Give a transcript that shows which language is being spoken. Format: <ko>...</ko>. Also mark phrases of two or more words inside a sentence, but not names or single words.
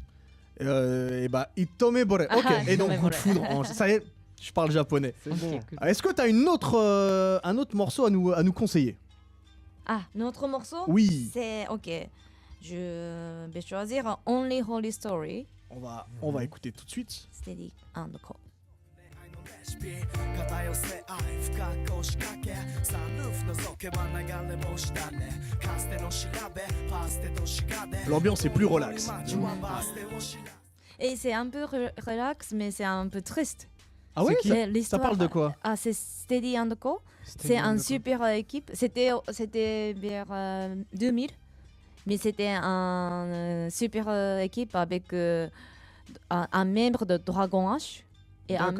<fr>Et bah, Itomebore. Ok. Ah, Et donc coup de Itomebore. foudre. Ça y est, je parle japonais. C'est bon. Est-ce que t'as un autre morceau à nous conseiller? Ah, notre morceau? Oui. C'est ok. Je vais choisir Only Holy Story. On va écouter tout de suite. Steady and Cold.</fr> <ja>肩寄せ合い深く押しかけサンルーフ覗けば流れ星だねかつての調べパステとしがで</ja> <fr>L'ambiance est plus relax. Et c'est un peu relax, mais c'est un peu triste. Ah ouais? C'est Ça l'histoire- parle de quoi? Ah, c'est Steady and Co. C'est une super équipe. C'était vers 2000. Mais c'était une super équipe avec un membre de Dragon H et un</fr>